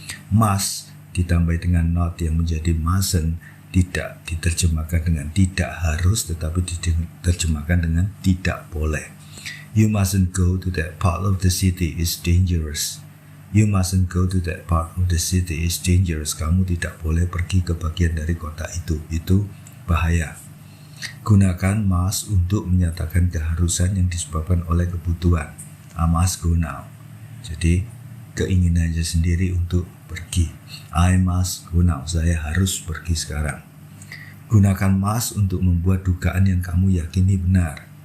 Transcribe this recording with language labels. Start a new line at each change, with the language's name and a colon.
Indonesian: Must ditambah dengan not yang menjadi mustn't tidak diterjemahkan dengan tidak harus, tetapi diterjemahkan dengan tidak boleh.
English: You mustn't go to that part of the city, it's dangerous. You mustn't go to that part of the city, it's dangerous.
Indonesian: Kamu tidak boleh pergi ke bagian dari kota itu bahaya. Gunakan must untuk menyatakan keharusan yang disebabkan oleh kebutuhan.
English: I must go now.
Indonesian: Jadi keinginannya sendiri untuk pergi.
English: I must go now.
Indonesian: Saya harus pergi sekarang. Gunakan must untuk membuat dugaan yang kamu yakini benar.